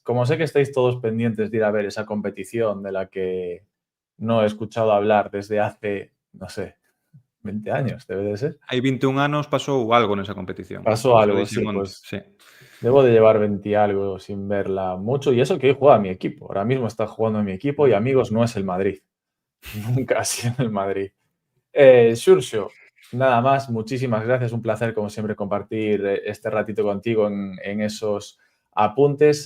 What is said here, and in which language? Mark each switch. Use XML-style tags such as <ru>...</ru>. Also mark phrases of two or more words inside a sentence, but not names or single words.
<es>Como sé que estáis todos pendientes de ir a ver esa competición de la que no he escuchado hablar desde hace, no sé, 20 años, debe de ser.</es> <gl>Hai 21 anos pasou algo nesa competición.</gl> <es>Pasó</es> <gl>Iso</gl> <es>algo,</es> <gl>dixen</gl> <es>sí,</es> <gl>onte,</gl> <es>pues sí. debo de llevar 20 y algo sin verla mucho. Y eso que hoy juega mi equipo. Ahora mismo está jugando mi equipo y amigos, no es el Madrid. Nunca ha sido el Madrid. Xurxo, nada más, muchísimas gracias. Un placer, como siempre, compartir este ratito contigo en esos apuntes.</es>